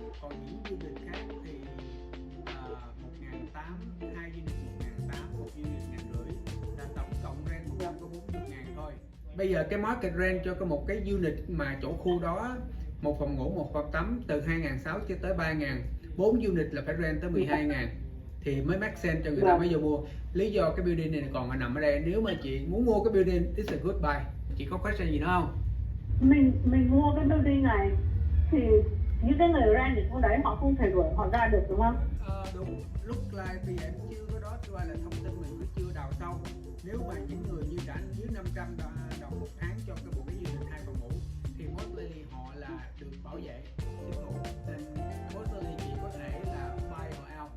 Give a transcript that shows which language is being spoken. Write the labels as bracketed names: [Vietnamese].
[Vietnamese] Còn những unit khác thì 1.800, 2 unit 1.800, một unit 1.500, là tổng cộng rent 100 có 40.000 thôi. Bây giờ cái market rent cho một cái unit mà chỗ khu đó, một phòng ngủ, một phòng tắm, từ 2.600 cho tới 3.000, 4 unit là phải rent tới 12.000 thì mới [English] make sense [Vietnamese] cho người ta mới vô mua. Lý do cái building này còn nằm ở đây. Nếu mà chị muốn mua cái building, [English] it's a good buy. [Vietnamese] Chị có question gì nữa không? Mình mua cái building này thì những cái người rent ở chỗ đấy họ không thể đuổi họ ra được, đúng không? Đúng. Lúc like thì em chưa có đó, cho là thông tin mình cũng chưa đào sâu. Nếu mà những người như trả dưới 500 đồng một tháng cho cái bộ cái unit 2 phòng ngủ thì mostly họ là được bảo vệ chính phủ, nên mostly chỉ có thể là [English] buy or out.